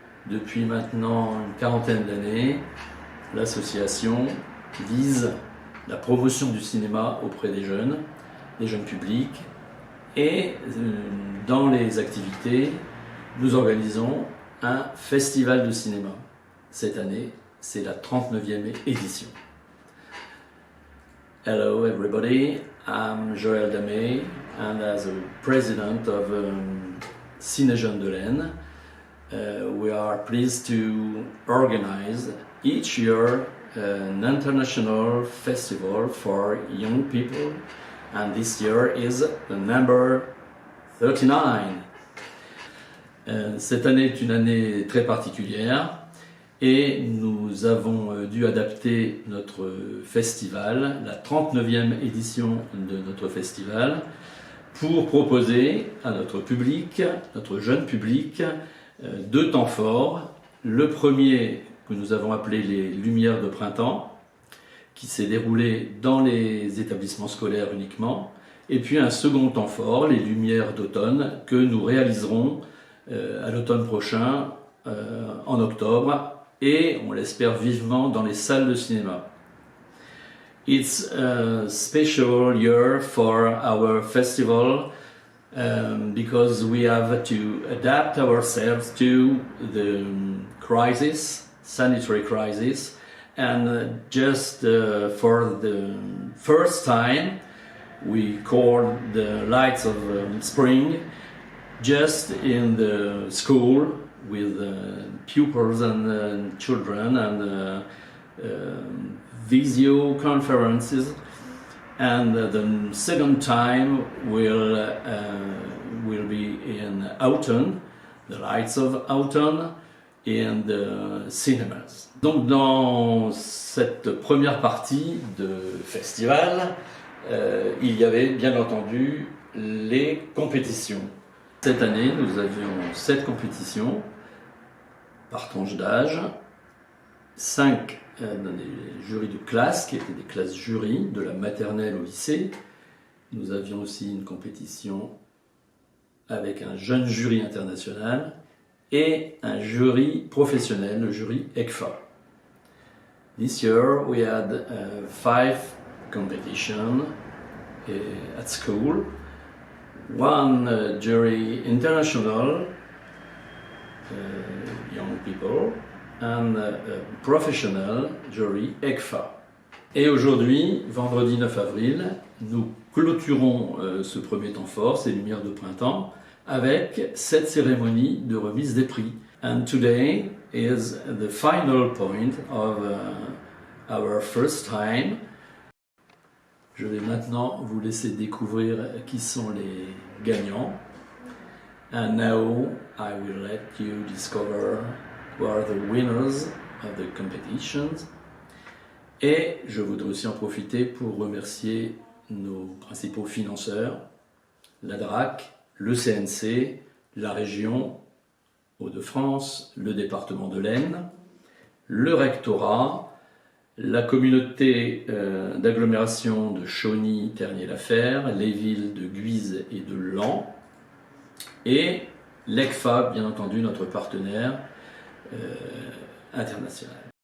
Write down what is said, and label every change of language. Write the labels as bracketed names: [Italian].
[French] Depuis maintenant une quarantaine d'années, l'association vise la promotion du cinéma auprès des jeunes publics et dans les activités, nous organisons un festival de cinéma. Cette année, c'est la 39e édition. [English] Hello everybody, I'm Joël Damé and as a president of Ciné-Jeunes de l'Aisne, we are pleased to organize each year an international festival for young people, and this year is the number 39. [French] Cette année est une année très particulière et nous avons dû adapter notre festival, la 39e édition de notre festival, pour proposer à notre public, notre jeune public, deux temps forts. Le premier que nous avons appelé les Lumières de printemps, qui s'est déroulé dans les établissements scolaires uniquement, et puis un second temps fort, les Lumières d'automne, que nous réaliserons à l'automne prochain, en octobre, et on l'espère vivement dans les salles de cinéma. [English] It's a special year for our festival because we have to adapt ourselves to the crisis, sanitary crisis, and just for the first time we call the Lights of Spring just in the school with pupils and children and video conferences, and the second time will be in autumn, the Lights of Autumn in the cinemas. [French] Donc dans cette première partie de festival, il y avait bien entendu les compétitions. Cette année, nous avions 7 compétitions par tranche d'âge, 5 dans des jurys de classe, qui étaient des classes jurys, de la maternelle au lycée. Nous avions aussi une compétition avec un jeune jury international et un jury professionnel, le jury ECFA. [English] This year we had 5 competitions at school. One jury international, young people, and a professional jury ECFA. [French] Et aujourd'hui, vendredi 9 avril, nous clôturons ce premier temps fort, ces Lumières de printemps, avec cette cérémonie de remise des prix. [English] And today is the final point of our first time. [French] Je vais maintenant vous laisser découvrir qui sont les gagnants. [English] And now I will let you discover who are the winners of the competitions. [French] Et je voudrais aussi en profiter pour remercier nos principaux financeurs, la DRAC, le CNC, la région Hauts-de-France, le département de l'Aisne, le rectorat, la communauté d'agglomération de Chauny, Ternier-la-Fer, les villes de Guise et de Laon, et l'ECFA, bien entendu, notre partenaire international.